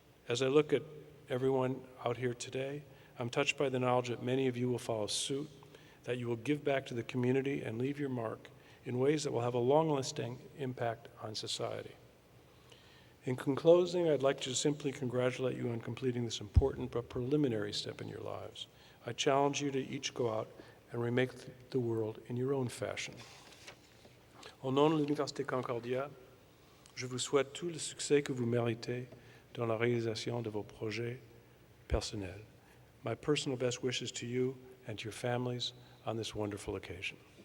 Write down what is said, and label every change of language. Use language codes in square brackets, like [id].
[en] As I look at everyone out here today, I'm touched by the knowledge that many of you will follow suit, that you will give back to the community and leave your mark in ways that will have a long-lasting impact on society. In closing, I'd like to simply congratulate you on completing this important but preliminary step in your lives. I challenge you to each go out and remake the world in your own fashion. [fr] Au nom de l'Université Concordia, je vous souhaite tout le succès que vous méritez dans la réalisation de vos projets personnels. [en] My personal best wishes to you and to your families on this wonderful occasion.